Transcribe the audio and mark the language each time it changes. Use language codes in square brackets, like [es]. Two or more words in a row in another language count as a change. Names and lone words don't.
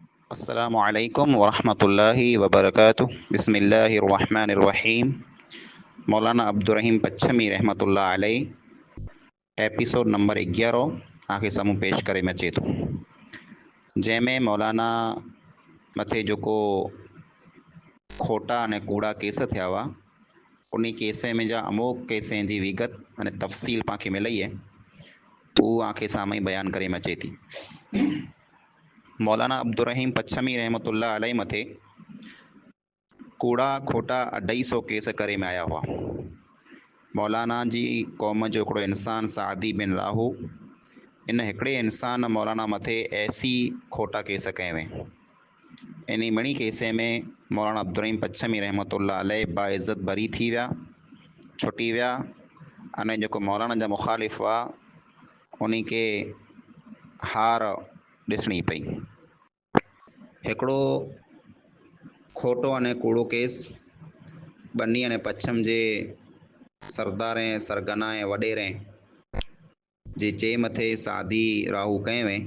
[ar] السلام عليكم ورحمة الله وبركاته. بسم الله الرحمن الرحيم. [kfr] मौलाना अब्दुर्रहीम पच्छमी [ar] رحمة الله عليه [en] episode number [kfr] 11 आखे साम्हूं पेश करे में अचे थो, जंहिंमें मौलाना मथे जेको खोटा अने कूड़ा केस थिया हुआ उन केस में जा अमोक केसनि जी विगत अने तफ़सील पाण खे मिलई आहे, उहो आखे साम्हूं बयान करे में अचे थी। मौलाना अब्दुर्रहीम पच्छमी [ar] رحمة الله عليه [kfr] मथे कूड़ा खोटा 250 केस करे में आया हुआ। मौलाना जी क़ौम जो हिकिड़ो इंसान सादी बिन राहू, इन हिकिड़े इंसान मौलाना मथे ऐसी खोटा केस कए हुए। इन मणी केसे में मौलाना अब्दुर्रहीम पच्छमी [ar] رحمة الله عليه [kfr] बाइज़त बरी थी विया, छुटी विया, अने जेको मौलाना जा मुखालिफ़ हुआ उन खे हार ॾिसणी पई। हिकिड़ो खोटो अने कूड़ो केस बन्नी अने पच्छम जे सरदार ऐं सरगना ऐं वॾेरे जे चे मथे सादी राहू कए हुए।